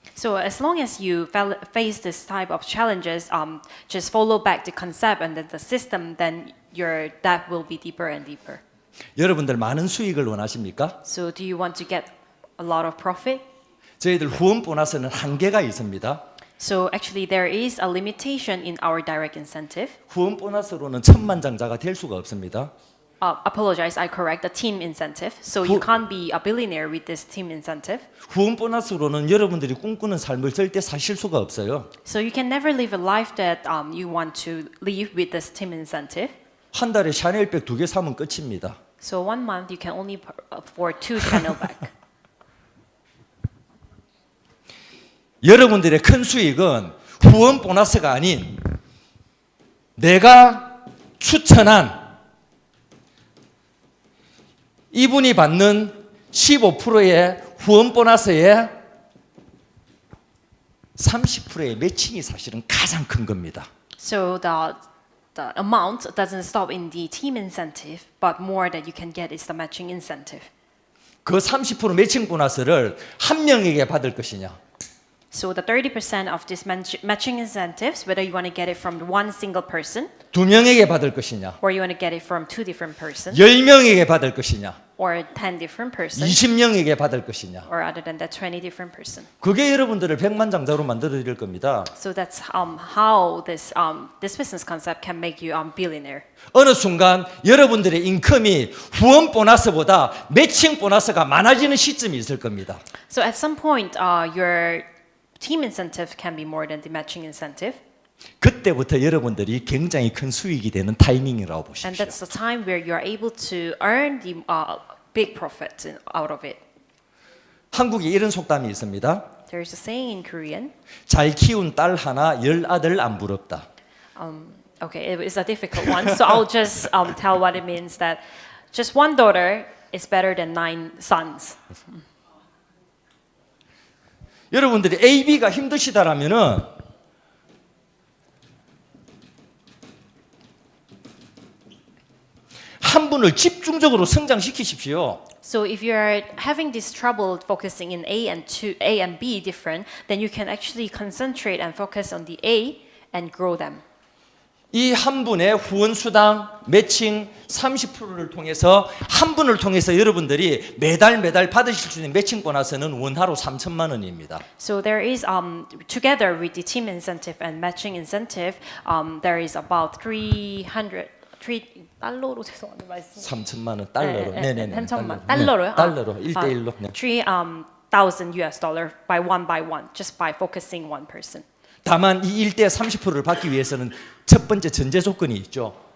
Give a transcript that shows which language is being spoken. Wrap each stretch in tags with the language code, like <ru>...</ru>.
<en>So as long as you face this type of challenges, just follow back the concept and then the system, then your depth will be deeper and deeper.</en> <ko>여러분들 많은 수익을 원하십니까?</ko> <en>So do you want to get a lot of profit?</en> <ko>저희들 후원 보너스는 한계가 있습니다.</ko> <en>So actually there is a limitation in our direct incentive.</en> <ko>후원 보너스로는 천만장자가 될 수가 없습니다.</ko> <en>Apologize, I correct the team incentive. So you can't be a billionaire with this team incentive.</en> <ko>후원 보너스로는 여러분들이 꿈꾸는 삶을 절대 사실 수가 없어요.</ko> <en>So you can never live a life that you want to live with this team incentive.</en> <ko>한 달에 샤넬백 2개 사면 끝입니다.</ko> <en>So 1 month you can only afford 2 Chanel bag.</en> <ko>여러분들의 큰 수익은 후원 보너스가 아닌 내가 추천한 이분이 받는 15%의 후원 보너스에 30%의 매칭이 사실은 가장 큰 겁니다.</ko> <en>So the amount doesn't stop in the team incentive, but more that you can get is the matching incentive.</en> <ko>그 30% 매칭 보너스를 한 명에게 받을 것이냐,</ko> <en>So the 30% of this matching incentives, whether you want to get it from one single person,</en> <ko>두 명에게 받을 것이냐,</ko> <en>or you want to get it from two different persons,</en> <ko>10명에게 받을 것이냐,</ko> <en>or 10 different persons,</en> <ko>20명에게 받을 것이냐.</ko> <en>or other than that, 20 different persons.</en> <ko>그게 여러분들을 백만장자로 만들어 드릴 겁니다.</ko> <en>So that's how this business concept can make you billionaire.</en> <ko>어느 순간 여러분들의 인컴이 후원 보너스보다 매칭 보너스가 많아지는 시점이 있을 겁니다.</ko> <en>So at some point, your team incentive can be more than the matching incentive.</en> <ko>그때부터 여러분들이 굉장히 큰 수익이 되는 타이밍이라고</ko> <en>And</en> <ko>보십시오.</ko> <en>that's the time where you're able to earn the big profit out of it.</en> <ko>한국에 이런 속담이 있습니다.</ko> <en>There's a saying in Korean.</en> <ko>잘 키운 딸 하나, 10아들 안 부럽다.</ko> <en>Okay, it is a difficult one, so I'll just tell what it means. That just one daughter is better than 9 sons.</en> <ko>여러분들이 A, B가 힘드시다라면은 한 분을 집중적으로 성장시키십시오.</ko> <en>So if you're having this trouble focusing in A and B different, then you can actually concentrate and focus on the A and grow them.</en> <ko>이 한 분의 후원 수당 매칭 30%를 통해서 한 분을 통해서 여러분들이 매달 받으실 수 있는 매칭 보너스는 원하로 3천만 원입니다.</ko> <en>So there is together with the team incentive and matching incentive, there is about 3</en> <ko>달러로 죄송합니다 말씀. 3천만 원 달러로. 네네네. 3천만 달러로요? 달러로 1대1로. 네.</ko> <en>3,000 US dollar by one, just by focusing one person.</en> <ko>다만 이 일대 30%를 받기 위해서는 첫 번째 전제 조건이 있죠.</ko>